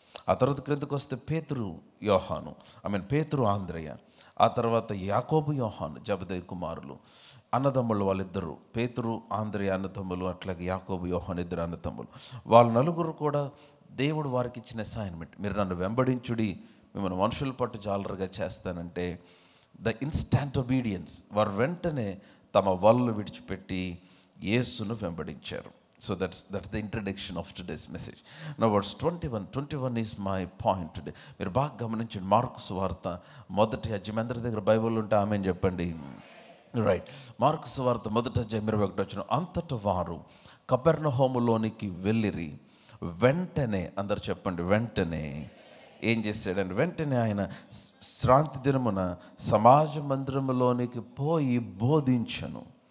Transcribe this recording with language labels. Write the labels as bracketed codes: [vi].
[te] ఆ తర్వాత క్రిందకు వస్తే పేతురు యోహాను, పేతురు ఆంద్రయ్య, ఆ తర్వాత యాకోబు యోహాను, జబదయి కుమారులు, అన్నదమ్ములు వాళ్ళిద్దరు, పేతురు ఆంద్రయ్య అన్నదమ్ములు, అట్లాగే యాకోబు యోహాను ఇద్దరు అన్నదమ్ములు. వాళ్ళ నలుగురు కూడా దేవుడు వారికి ఇచ్చిన అసైన్మెంట్, మీరు నన్ను వెంబడించుడి, మిమ్మల్ని మనుషుల పట్టు జాలరుగా చేస్తానంటే [en] the instant obedience, [te] వారు వెంటనే తమ వల్లు విడిచిపెట్టి యేసును వెంబడించారు. [en] So that's the introduction of today's message. Now verse 21 is my point today. [te] మీరు బాగా గమనించండి. మార్కు సువార్త మొదటి అధ్యాయం, అందరి దగ్గర బైబిల్ ఉంటే ఆమేన్ చెప్పండి. రైట్. మార్కు సువార్త మొదటి అధ్యాయం 21 అంతట వారు కపెర్నహూములోనికి వెళ్ళిరి. వెంటనే, అందరు చెప్పండి, వెంటనే ఏం చేశాడంటే, వెంటనే ఆయన శ్రాంతి దినమున సమాజ మందిరములోనికి పోయి బోధించను.